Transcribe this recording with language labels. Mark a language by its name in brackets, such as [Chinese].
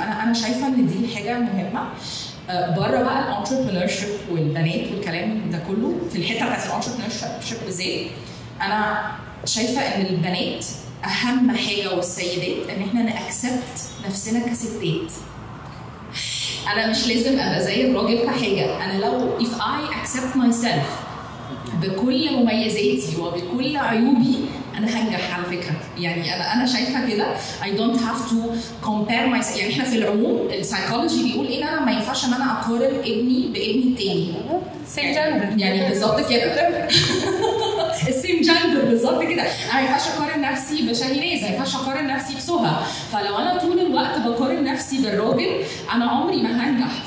[Arabic] فانا شايفة ان دي حاجة مهمة. بره بقى الانتربرينورشيب والبنات والكلام ده كله، في الحته بتاعت الانتربرينورشيب بالذات انا شايفه ان البنات اهم حاجه والسيدات ان احنا ناكسبت نفسنا كستات. انا مش لازم ابقى زي الراجل في حاجه. انا لو [English] if I accept myself [Arabic] بكل مميزاتي وبكل عيوبي انا هنجح على فكره. يعني انا شايفه كده [English] I don't have to compare myself. [Arabic] يعني احنا في العموم السايكولوجي بيقول ايه، انا ما ينفعش ان انا اقارن ابني بابني التاني. [English] same gender [Arabic] يعني بالظبط كده. السيم جندر بالظبط كده. انا ما ينفعش اقارن نفسي بشاهيناز، ما ينفعش اقارن نفسي بسهى. فلو انا طول الوقت بقارن نفسي بالراجل انا عمري ما هنجح.